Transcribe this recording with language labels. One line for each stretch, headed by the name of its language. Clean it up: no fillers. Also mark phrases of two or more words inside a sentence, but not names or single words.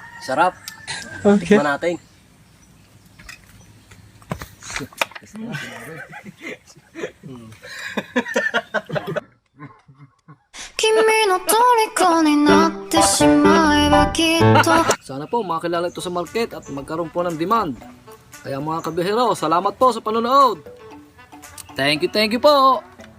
Filipino: Sarap. Okay. Tikman natin.
Japanese: 君の虜になってしまえばきっと
Filipino: Sana po makilala ito sa market at magkaroon po ng demand. Kaya mga kabihero, salamat po sa panonood.
English: Thank you po.